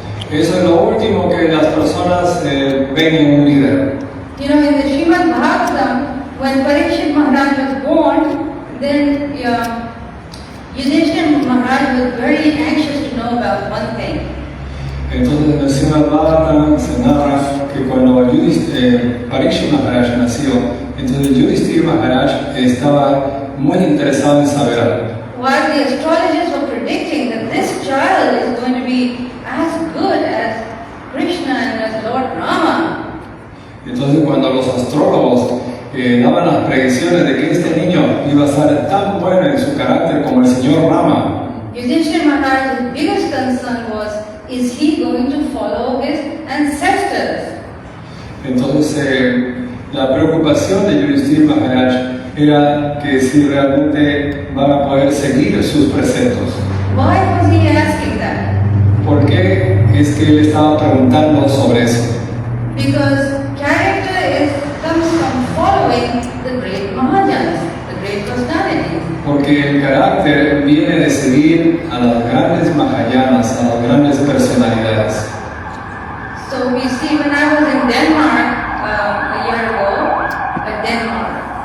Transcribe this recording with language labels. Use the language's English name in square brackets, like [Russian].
[Spanish] Eso es lo último que las personas ven en un líder. [English] You know, in the Srimad Bhagavatam, when Parikshit Maharaj was born, then Yudhishthira Maharaj was very anxious to know about one thing. [Spanish] Entonces en el Srimad Bhagavatam se narra que cuando Parikshit Maharaj nació, entonces Yudhishthira Maharaj estaba muy interesado en saber algo. [English] While the astrologers were predicting that this child is going to be as good as Krishna and as Lord Rama. [Spanish] Entonces cuando los astrólogos daban las predicciones de que este niño iba a ser tan bueno en su carácter como el señor Rama, [English] Yudhishthira Maharaj's biggest concern was, is he going to follow his ancestors? [Spanish] entonces la preocupación de Yudhishthira Maharaj era que si realmente van a poder seguir sus preceptos. [English] Why was he asking that? [Spanish] ¿Por qué es que él estaba preguntando sobre eso? [English] Because character comes from following the great Mahajanas, the great personalities. [Spanish] Porque el carácter viene de seguir a las grandes Mahayanas, a las grandes personalidades. [English] So we see when I was in Denmark a year ago, Denmark.